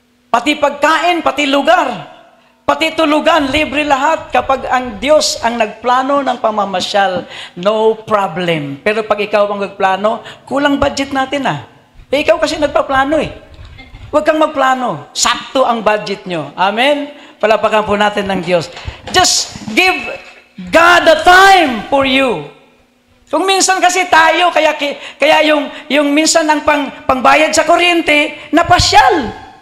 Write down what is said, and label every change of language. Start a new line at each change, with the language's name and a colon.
Filipino: Pati pagkain, pati lugar. Pati tulugan, libre lahat. Kapag ang Diyos ang nagplano ng pamamasyal,
English: no problem.
Filipino: Pero pag ikaw ang nagplano, kulang budget natin ikaw kasi nagpaplano Huwag kang magplano. Sakto ang budget nyo. Amen? Palapakan po natin ng Diyos.
English: Just give God the time for you.
Filipino: Kung minsan kasi tayo, kaya yung minsan ang pangbayad sa kuryente, napasyal.